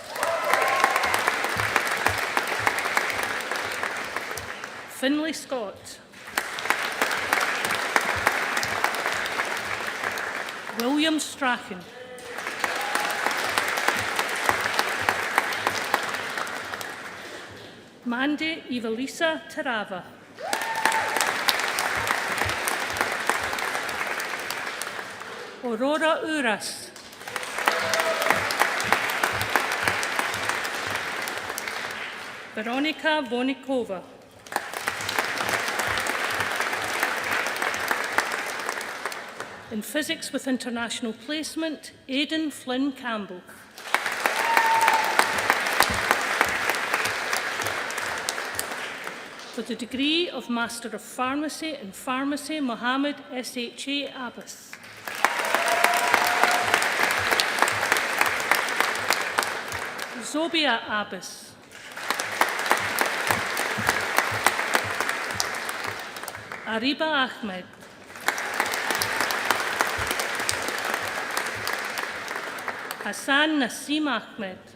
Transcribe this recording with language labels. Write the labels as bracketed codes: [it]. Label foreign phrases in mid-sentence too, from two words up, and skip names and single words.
[en] Finlay Scott. William Strachan. Mandy Evelisa Tarava. Aurora Uras. Veronica Vonikova. In Physics with International Placement, Aidan Flynn Campbell. For the degree of Master of Pharmacy in Pharmacy, Mohammed S.H.A. Abbas. Zobia Abbas. Ariba Ahmed. Hassan Nassim Ahmed.